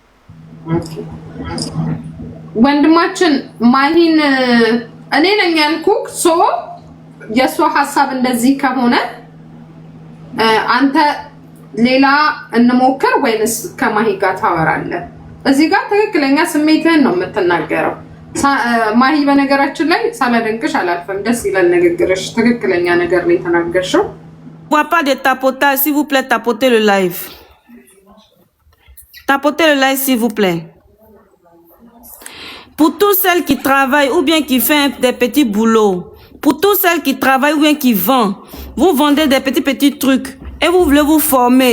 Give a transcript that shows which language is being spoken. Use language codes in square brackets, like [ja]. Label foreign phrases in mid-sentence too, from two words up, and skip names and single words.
[am] ወንድማችን ማሂን እኔ ነኝ ያልኩክ። ሶ የሷ ሐሳብ እንደዚህ ከሆነ አንተ ሌላ እንሞክር ወይንስ ከማሂ ጋር ታወራለህ? እዚህ ጋር ትክክለኛ ስሜትህን ነው የምትናገረው። ማሂ በነገራችን ላይ ሳላደንቅሽ አላልፈም። ደስ ይላል ንግግርሽ። ትክክለኛ ነገር ነው የተናገርሽው። [fr] Pas de tapotage, s'il vous plaît, tapotez le live. Tapotez le live, s'il vous plaît. Pour tous celles qui travaillent ou bien qui font des petits boulots, pour tous celles qui travaillent ou bien qui vendent, vous vendez des petits trucs et vous voulez vous former.